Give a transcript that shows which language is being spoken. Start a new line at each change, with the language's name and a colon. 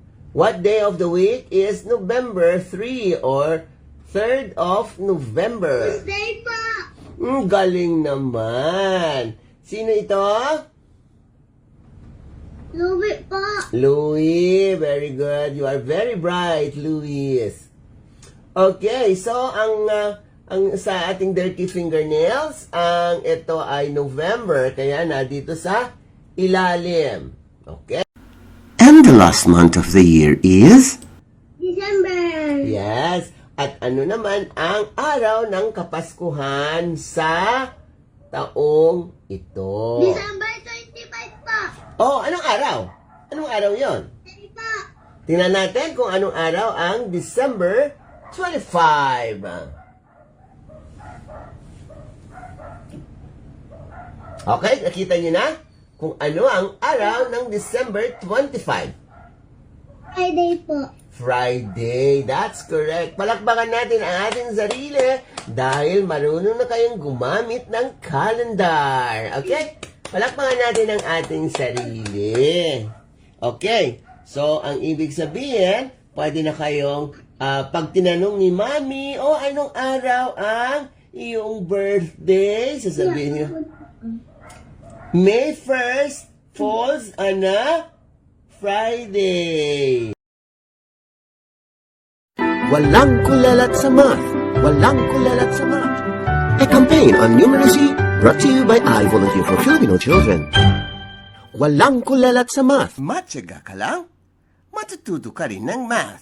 English: What day of the week is November 3 or 3rd of November? Wednesday po.
Filipino: Galing naman. Sino ito? Louis po. Louis.
English: Very good. You are very bright, Louis.
Filipino: Okay, so ang sa ating
English: dirty fingernails,
Filipino: ang ito ay November, kaya na dito sa ilalim.
English: Okay? and the last month of the year is December. Yes.
Filipino: At ano naman ang araw ng Kapaskuhan sa taong ito?
English: December 25 po.
Filipino: Oh, anong araw? Anong araw yon?
English: 30 po.
Filipino: Tingnan natin kung anong araw ang December 25. Okay, nakita niyo na kung ano ang araw ng December 25.
English: Friday po. Friday, that's correct.
Filipino: Palakpakan natin ang ating sarili dahil marunong na kayong gumamit ng calendar. Okay? Palakpakan natin ang ating sarili. Okay, so ang ibig sabihin, pwede na kayong pag tinanong ni Mami, anong araw ang iyong birthday? Sasabihin niyo,
English: May 1st falls on a Friday.
Filipino: Walang kulalat sa math. Walang kulalat sa math.
English: A campaign on numeracy brought to you by I Volunteer for Filipino Children.
Filipino: Walang kulalat sa math. Matyaga ka lang, matututo ka rin ng math.